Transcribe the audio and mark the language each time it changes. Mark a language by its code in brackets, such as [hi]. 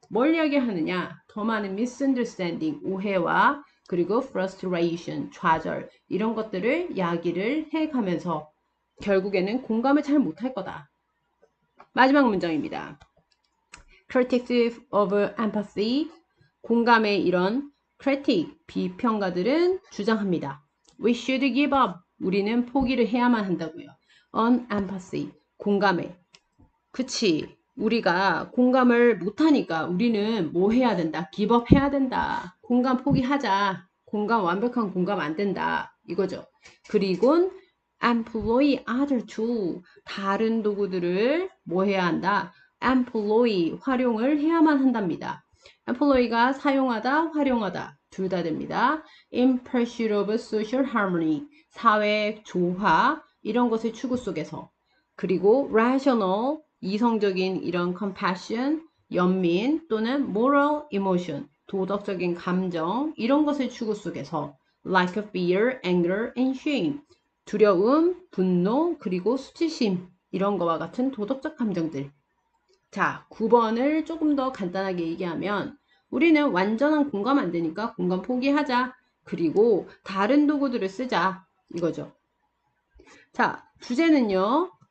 [ko] 뭘 이야기하느냐? 더 많은 misunderstanding, 오해와 그리고 frustration, 좌절, 이런 것들을 이야기를 해가면서 결국에는 공감을 잘 못할 거다. 마지막 문장입니다. [en] Critics of empathy, [ko] 공감의 이런 critic, 비평가들은 주장합니다. [en] We should give up, [ko] 우리는 포기를 해야만 한다고요. [en] On empathy, 공감에. [ko] 그치. 우리가 공감을 못하니까 우리는 뭐 해야 된다? 기법 해야 된다. 공감 포기하자. 완벽한 공감 안 된다. 이거죠. 그리고 [en] employ other tool, [ko] 다른 도구들을 뭐 해야 한다? employ, 활용을 해야만 한답니다. employ가 사용하다, 활용하다 둘 다 됩니다. [en] in pursuit of social harmony, [ko] 사회 조화, 이런 것의 추구 속에서. 그리고 rational, 이성적인 이런 compassion, 연민 또는 [en] moral emotion, [ko] 도덕적인 감정, 이런 것의 추구 속에서 [en] like a fear, anger, and shame. [ko] 두려움, 분노, 그리고 수치심. 이런 거와 같은 도덕적 감정들. 자, 9번을 조금 더 간단하게 얘기하면 우리는 완전한 공감 안 되니까 공감 포기하자. 그리고 다른 도구들을 쓰자. 이거죠. 자, 주제는요.